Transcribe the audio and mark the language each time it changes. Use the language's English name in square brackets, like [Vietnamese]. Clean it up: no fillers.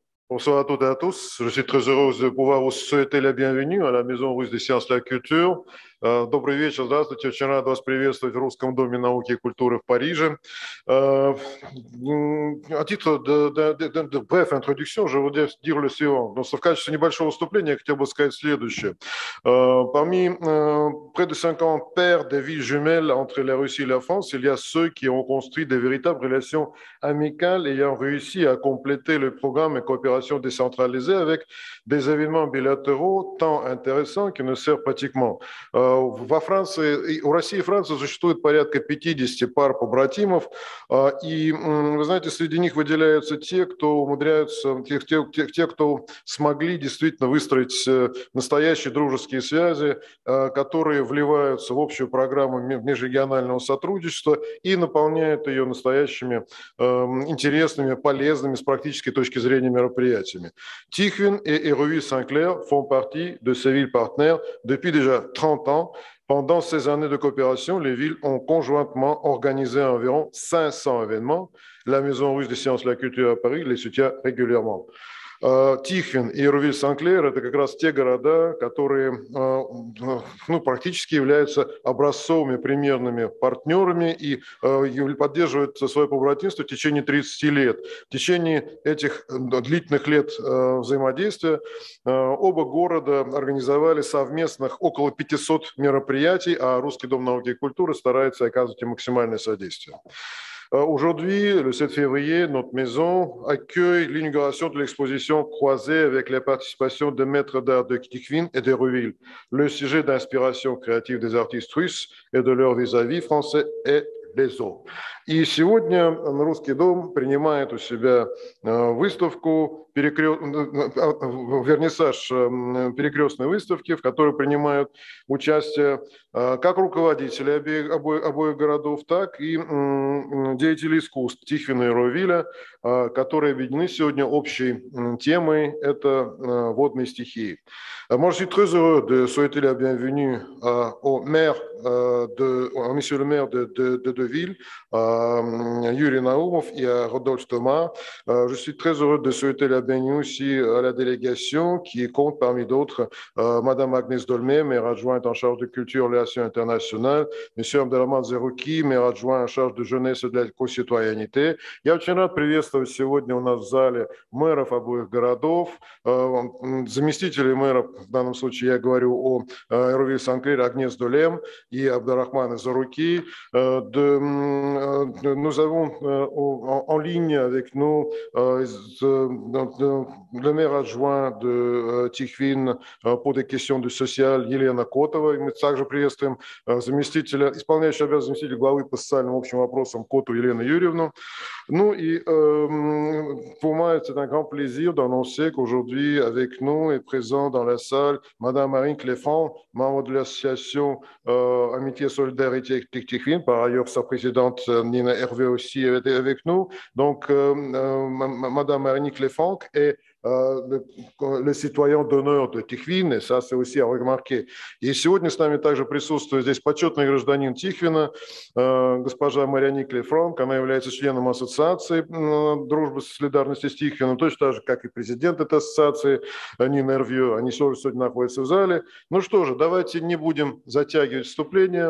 [French] Bonsoir à toutes et à tous. Je suis très heureux de pouvoir vous souhaiter la bienvenue à la Maison russe des sciences et de la culture. [Russian] Добрый вечер, здравствуйте. Очень рад вас приветствовать в Русском доме науки и культуры в Париже. [French] À titre de brève introduction, je voudrais dire le suivant. [Russian] Donc, в качестве небольшого вступления, я хотел бы сказать следующее. [French] Parmi près de 50 paires de villes jumelles entre la Russie et la France, il y a ceux qui ont construit de véritables relations amicales ayant réussi à compléter le programme de coopération décentralisée avec des événements bilatéraux tant intéressants qu'ils ne servent pratiquement. [Russian] Во Франции, у России и Франции существует порядка 50 пар побратимов, и, вы знаете, среди них выделяются те, кто умудряются, те, кто смогли действительно выстроить настоящие дружеские связи, которые вливаются в общую программу межрегионального сотрудничества и наполняют ее настоящими интересными, полезными с практической точки зрения мероприятиями. [French] Tikhvin et Hérouville-Saint-Clair font partie de ces villes partenaires depuis déjà 30 ans. Pendant ces années de coopération, les villes ont conjointement organisé environ 500 événements. La Maison russe des sciences et de la culture à Paris les soutient régulièrement. [Russian] Тихвин и Ирувиль-Сен-Клер – это как раз те города, которые практически являются образцовыми примерными партнерами и поддерживают свое побратимство в течение 30 лет. В течение этих длительных лет взаимодействия оба города организовали совместных около 500 мероприятий, а Русский дом науки и культуры старается оказывать им максимальное содействие. [French] Aujourd'hui, le 7 février, notre maison accueille l'inauguration de l'exposition croisée avec la participation de maîtres d'art de Tikhvin et d'Hérouville. Le sujet d'inspiration créative des artistes russes et de leur vis-à-vis français est les eaux. [Russian] И сегодня Русский дом принимает у себя выставку, вернисаж перекрестной выставки, в которой принимают участие как руководители обоих городов, так и деятели искусств Тихвина и Ровиля, которые объединены сегодня общей темой – это водные стихии. [French] Moi, je suis très heureux de souhaiter la bienvenue au maire, monsieur le maire de Deauville, Yuri Naoumov et à Rodolphe Thomas. Je suis très heureux de souhaiter la bienvenue aussi à la délégation qui compte parmi d'autres Madame Agnès Dolmé, maire adjointe en charge de culture et relations internationales, Monsieur Абдурахман Заруки, maire adjoint en charge de jeunesse et de la co-citoyenneté. [Russian] Я очень рад приветствовать сегодня у нас в зале мэров обоих городов, заместителей мэров, в данном случае я говорю о Hérouville-Saint-Clair, Agnès Dolem et Abdelrahman Zarouki. [French] Nous avons en ligne avec nous le maire adjoint de Тихвин по des questions de social [Russian] Елена Котова. И мы также приветствуем заместителя, исполняющего обязанности заместителя главы по социальным общим вопросам Коту Елену Юрьевну. Ну и [French] pour moi, c'est un grand plaisir d'annoncer qu'aujourd'hui, avec nous est présent dans la salle Madame Marine Cléfant, membre de l'association Amitié Solidarité Tikhvin. Par ailleurs, sa présidente Nina Hervé aussi était avec nous. Donc, Madame Marine Cléfant est le citoyen d'honneur de Тихвин, и ça, c'est aussi à remarquer. [Russian] И сегодня с нами также присутствует здесь почетный гражданин Тихвина, госпожа Марианне Клефранк. Она является членом ассоциации дружбы и солидарности с Тихвином, точно так же, как и президент этой ассоциации Нина Эрвью. Они тоже сегодня находятся в зале. Ну что же, давайте не будем затягивать вступление.